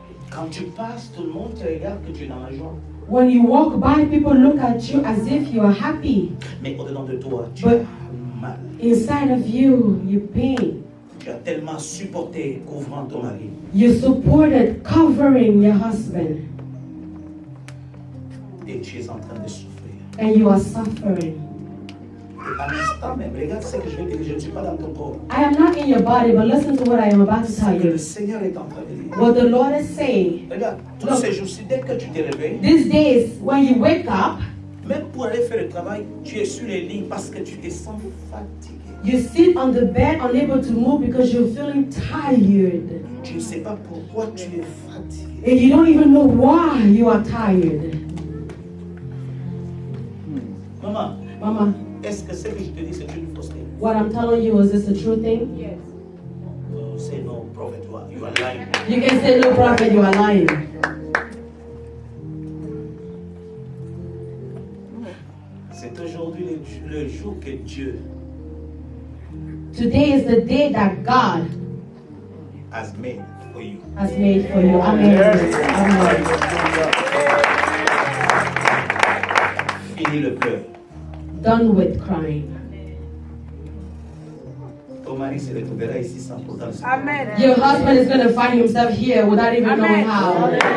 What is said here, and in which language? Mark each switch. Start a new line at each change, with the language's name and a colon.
French: Quand tu passes, tout le monde te regarde que tu es dans la joie.
English: When you walk by, people look at you as if you are happy.
French: Mais au-dedans de toi, tu
English: But-
French: as mal.
English: Inside of you, you pain.
French: Tu as tellement supporté couvrant ton mari.
English: You supported covering your husband.
French: Et tu es en train de souffrir.
English: And you are suffering.
French: À l'instant même, regarde ce que je vais te dire, je ne suis pas dans ton corps.
English: I am not in your body, but listen to what I am about to tell
French: Ce que
English: you.
French: le Seigneur est en train de dire.
English: What the Lord is saying.
French: Regarde, tous ces jours-ci, dès que tu te réveilles,
English: These days, when you wake up,
French: même pour aller faire le travail, tu es sur les lignes parce que tu te sens fatigué.
English: you sit on the bed unable to move because you're feeling tired.
French: Tu ne sais pas pourquoi tu es fatigué.
English: And you don't even know why you are tired.
French: Maman,
English: Mama,
French: est-ce que ce que je te dis, c'est une fausseté?
English: what I'm telling you, is this a true thing? Yes. Oh, say no, prophet, you are lying. You can say, no, prophet, you are lying.
French: C'est aujourd'hui le jour que Dieu
English: Today is the day that God has made for you. has made for you. Amen. Amen.
French: Fini le pleur.
English: Done with crying.
French: Ton mari se retrouvera ici sans pourtant le savoir.
English: Amen. Your husband is going to find himself here without even knowing how.